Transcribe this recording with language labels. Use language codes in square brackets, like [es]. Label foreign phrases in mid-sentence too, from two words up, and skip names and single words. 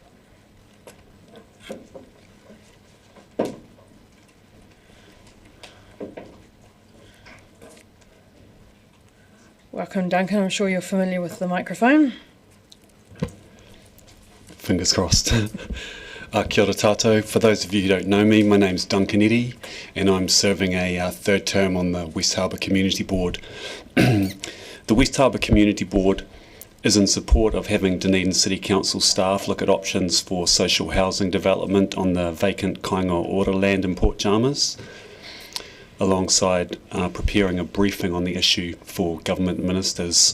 [en] Welcome, Duncan. I'm sure you're familiar with the microphone. Fingers crossed. [mi] Kia ora tātou. [en] For those of you who don't know me, my name's Duncan Eddy, and I'm serving a third term on the West Harbour Community Board. The West Harbour Community Board is in support of having Dunedin City Council staff look at options for social housing development on the vacant Kainga Ora land in Port Chalmers, alongside preparing a briefing on the issue for government ministers.